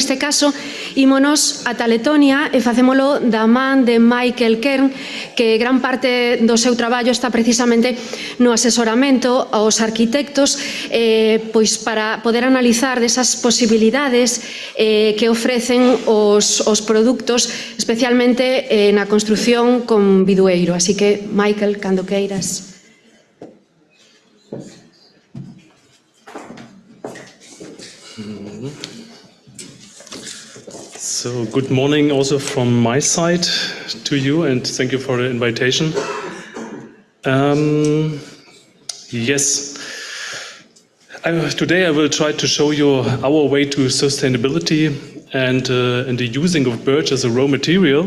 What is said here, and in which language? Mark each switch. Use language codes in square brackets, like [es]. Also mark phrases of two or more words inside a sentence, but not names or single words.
[gl] neste caso, Ímonos ata Letonia e facémolo da man de Michael Kern, que gran parte do seu traballo está precisamente no asesoramento aos arquitectos, pois para poder analizar desas posibilidades que ofrecen os produtos, especialmente na construción con bidueiro. Así que, Michael, cando queiras. [en] So, good morning also from my side to you, and thank you for the invitation. Yes, today I will try to show you our way to sustainability and the using of birch as a raw material.